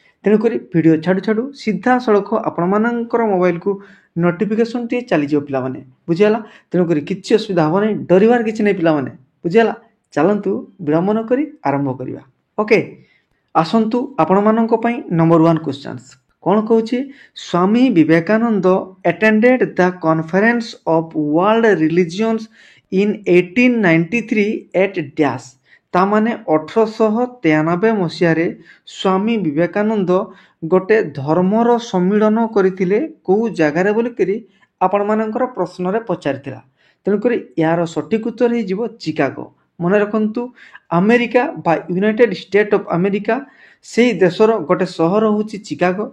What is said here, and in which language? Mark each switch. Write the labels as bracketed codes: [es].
[or] ତେଣୁକରି ଭିଡ଼ିଓ ଛାଡ଼ୁ ଛାଡ଼ୁ ସିଧାସଳଖ ଆପଣମାନଙ୍କର ମୋବାଇଲକୁ ନୋଟିଫିକେସନ୍ଟିଏ ଚାଲିଯିବ ପିଲାମାନେ, ବୁଝିଗଲା। ତେଣୁକରି କିଛି ଅସୁବିଧା ହେବ ନାହିଁ, ଡରିବାର କିଛି ନାହିଁ ପିଲାମାନେ, ବୁଝିଗଲା। ଚାଲନ୍ତୁ ବିଳମ୍ବ ନ କରି ଆରମ୍ଭ କରିବା। ଓକେ, ଆସନ୍ତୁ ଆପଣମାନଙ୍କ ପାଇଁ ନମ୍ବର 1 କ୍ୱେଶ୍ଚନ୍ସ କ'ଣ କହୁଛି? [en] Swami Vivekananda attended the conference of world religions in 1893 at dash। [or] ତାମାନେ 1893 ମସିହାରେ ସ୍ୱାମୀ ବିବେକାନନ୍ଦ ଗୋଟେ ଧର୍ମର ସମ୍ମିଳନ କରିଥିଲେ କେଉଁ ଜାଗାରେ ବୋଲିକରି ଆପଣମାନଙ୍କର ପ୍ରଶ୍ନରେ ପଚାରିଥିଲା। ତେଣୁକରି ଏହାର ସଠିକ୍ ଉତ୍ତର ହେଇଯିବ ଚିକାଗୋ। ମନେ ରଖନ୍ତୁ, ଆମେରିକା ବା ୟୁନାଇଟେଡ୍ ଷ୍ଟେଟ୍ ଅଫ୍ ଆମେରିକା ସେଇ ଦେଶର ଗୋଟେ ସହର ହେଉଛି ଚିକାଗୋ।